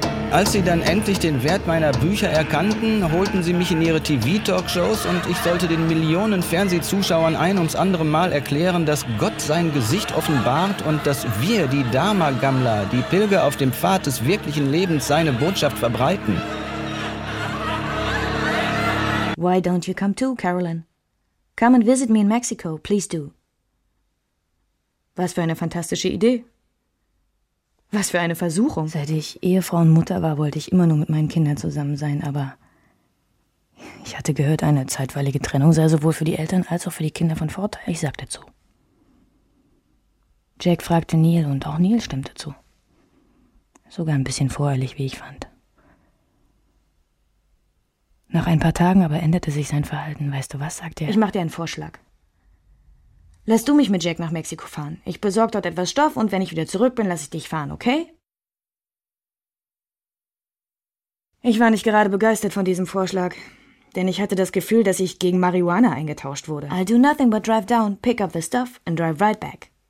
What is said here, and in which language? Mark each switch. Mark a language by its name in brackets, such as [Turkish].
[German] Als sie dann endlich den Wert meiner Bücher erkannten, holten sie mich in ihre TV-Talkshows und ich sollte den Millionen Fernsehzuschauern ein ums andere Mal erklären, dass Gott sein Gesicht offenbart und dass wir, die Dharma-Gammler, die Pilger auf dem Pfad des wirklichen Lebens, seine Botschaft verbreiten. [English] Why don't you come too, Carolyn? Come and visit me in Mexico, please do. [German] Was für eine fantastische Idee. Was für eine Versuchung. Seit ich Ehefrau und Mutter war, wollte ich immer nur mit meinen Kindern zusammen sein, aber ich hatte gehört, eine zeitweilige Trennung sei sowohl für die Eltern als auch für die Kinder von Vorteil. Ich sagte zu. Jack fragte Neil und auch Neil stimmte zu. Sogar ein bisschen voreilig, wie ich fand. Nach ein paar Tagen aber änderte sich sein Verhalten. Weißt du was, sagte er. Ich mach dir einen Vorschlag. Lass du mich mit Jack nach Mexiko fahren. Ich besorge dort etwas Stoff und wenn ich wieder zurück bin, lasse ich dich fahren, okay? Ich war nicht gerade begeistert von diesem Vorschlag, denn ich hatte das Gefühl, dass ich gegen Marihuana eingetauscht wurde. [English] I'll do nothing but drive down, pick up the stuff and drive right back.